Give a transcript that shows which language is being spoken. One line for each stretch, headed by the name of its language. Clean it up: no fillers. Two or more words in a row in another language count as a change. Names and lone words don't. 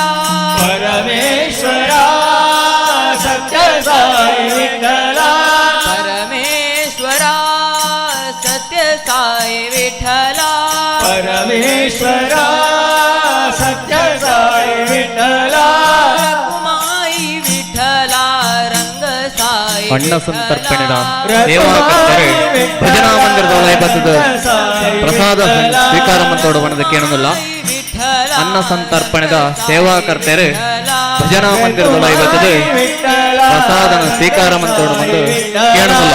Marathi: परमेश्वरा सत्य साई विठ्ठला परमेश्वरा सत्य साई विठ्ठला परमेश्वरा सत्य साई विठ्ठला रखुमाई विठ्ठला रंग
Kannada: ಅಣ್ಣ ಸಂತರ್ಪಣೆದ ಸೇವಾಕರ್ತರು ಭಜನಾ ಮಂದಿರದೊಳಗೆ ಬರ್ತದ ಪ್ರಸಾದ ಸ್ವೀಕಾರ ಮಂತೋಡು ಬಣ್ಣದ ಕೇಳೋದಿಲ್ಲ. ಅನ್ನ ಸಂತರ್ಪಣೆದ ಸೇವಾಕರ್ತರು ಭಜನಾ ಮಂದಿರದೊಳಗೆ ಬರ್ತದೆ ಪ್ರಸಾದನ ಸ್ವೀಕಾರ ಮಂತೋಡು ಬಂದು ಕೇಳೋದಿಲ್ಲ.